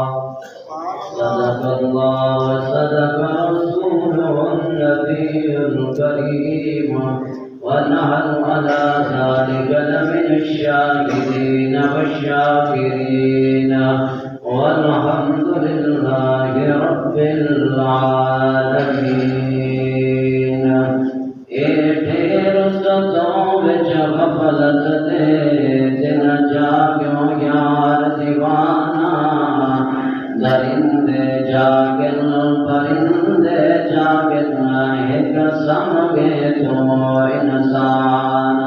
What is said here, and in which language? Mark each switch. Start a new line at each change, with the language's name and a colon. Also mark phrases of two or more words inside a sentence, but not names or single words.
Arabic: صدق الله وصدق رسوله النبي الكريم، ونحن على ذلك لمن الشاهدين والشاكرين، والحمد لله رب العالمين.
Punjabi: ਢੇਰ ਸੱਤਾਂ ਵਿਚ ਗ਼ਫ਼ਲਤ ਦੇ ਦਿਨ ਜਾਗਿਓ ਯਾਰ ਦੀਵਾਨਾ। ਦਰਿੰਦੇ ਜਾਗਿਨ ਪਰਿੰਦੇ ਜਾਗਿਨ ਇਕ ਸਮਗੇ ਤੋ ਇਨਸਾਨਾ।